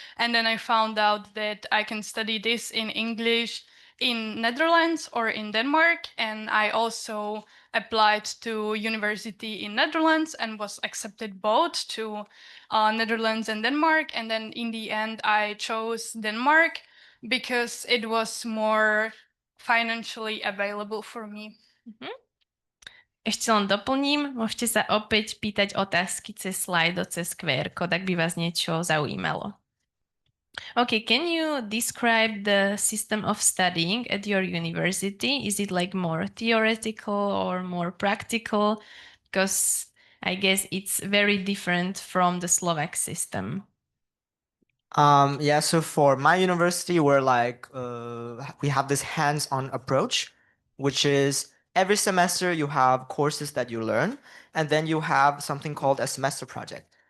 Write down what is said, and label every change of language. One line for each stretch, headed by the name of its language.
English: And then I found out that I can study this in English in Netherlands or in Denmark, and I also applied to university in Netherlands and was accepted both to Netherlands and Denmark. And then in the end, I chose Denmark because it was more financially available for me.
Slovak: Ešte len doplním, môžete sa opäť pýtať otázky cez slajdo, cez QR kód, ak by vás niečo zaujímalo.
English: Okay, can you describe the system of studying at your university? Is it like more theoretical or more practical? Because I guess it's very different from the Slovak system. Yeah, so for my university, we're like, we have this hands-on approach, which is every semester you have courses that you learn, and then you have something called a semester project.